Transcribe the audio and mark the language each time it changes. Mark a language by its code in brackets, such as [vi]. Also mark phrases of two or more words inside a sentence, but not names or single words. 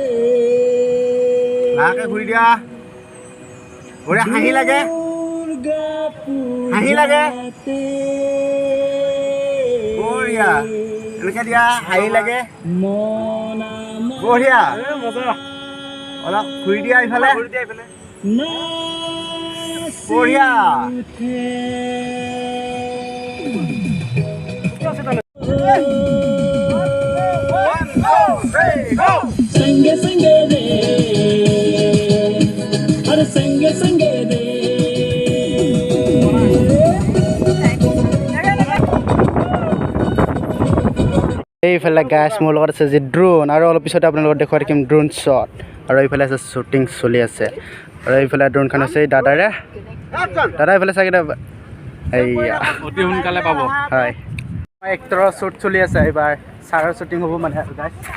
[as] লাহে ঘূৰি দিয়া বঢ়িয়া হাঁহি লাগে বঢ়িয়া এনেকৈ দিয়া হাঁহি লাগে বঢ়িয়া অলপ ঘূৰি দিয়া ইফালে বঢ়িয়া [hi] संगे संगे रे अरे संगे संगे रे [as] এইফালে গাছ মোৰ লগত আছে যে ড্ৰোন আৰু অলপ পিছতে আপোনালোকক দেখুৱাই থাকিম [en] drone shot [as] আৰু এইফালে আছে শ্বুটিং চলি আছে আৰু এইফালে ড্ৰোনখন আছে দাদা এইফালে চাগে এইয়া অতি সোনকালে পাব হয় এক্টৰৰ শ্বুট চলি আছে এইবাৰ ছাৰৰ শ্বুটিং হ'ব মানে আৰু গাইছ